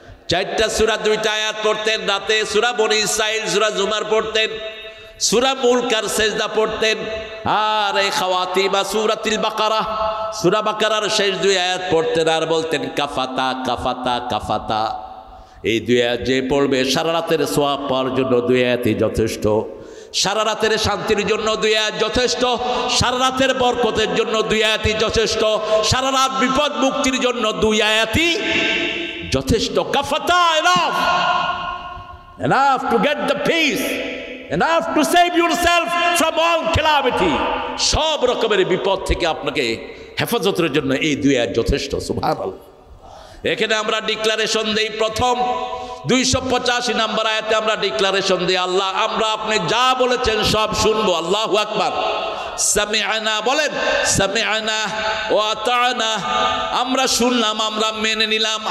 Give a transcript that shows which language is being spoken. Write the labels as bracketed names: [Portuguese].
[Bangla] 4টা সূরা 2টা আয়াত পড়তেন রাতে। সূরা বনী ইসরাঈল, সূরা জুমার পড়তেন, সূরা মুলক আর সেজদা পড়তেন, আর এই খাওয়াতি বা সূরাতুল বাকারা, সূরা বাকারার শেষ 2 আয়াত পড়তেন আর বলতেন [Arabic] কাফাতা কাফাতা কাফাতা। [Bangla] এই 2 আয়াত যে পড়বে সারা রাতের সওয়াব পাওয়ার জন্য 2 আয়াতই যথেষ্ট, সারা রাতের শান্তির জন্য 2 আয়াত যথেষ্ট, সারা রাতের বরকতের জন্য 2 আয়াতই যথেষ্ট, সারা রাত বিপদ মুক্তির জন্য 2 আয়াতই যথেষ্ট। [English] কাফাতা, enough, enough to get the peace, enough to save yourself from all calamity। [Bangla] সব রকমের বিপদ থেকে আপনাকে হেফাজতের জন্য এই 2 আয়াত যথেষ্ট। সুবহানাল্লাহ। এখানে আমরা ডিক্লারেশন দেই, প্রথম 285 নম্বর আয়াতে আমরা ডিক্লারেশন দিই, আল্লাহ আমরা আপনি যা বলেছেন সব শুনবো। আল্লাহু আকবার। সামিআনা বলেন, [Arabic] সামিআনা ওয়া আতানা, [Bangla] আমরা শুনলাম, আমরা মেনে নিলাম।